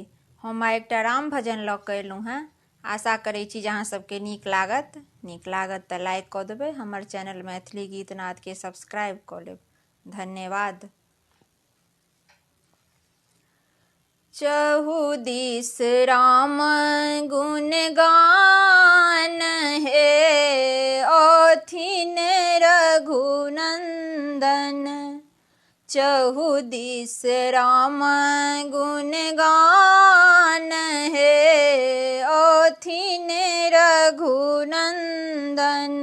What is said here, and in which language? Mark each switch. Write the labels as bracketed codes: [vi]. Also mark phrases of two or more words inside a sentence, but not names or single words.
[mai] हम आइ एकटा राम भजन लऽ कऽ एलहुँ हेँ। आशा करै छी जे अहाँ सबके नीक लागत तऽ लाइक कऽ देबै। हमर चैनल मैथिली गीत नादके सब्सक्राइब कऽ लेब। धन्यवाद। चहु दिस राम गुण गान हे अथिन रघुनंदन। चहु दिस राम गुण गान हे अथिन रघुनंदन।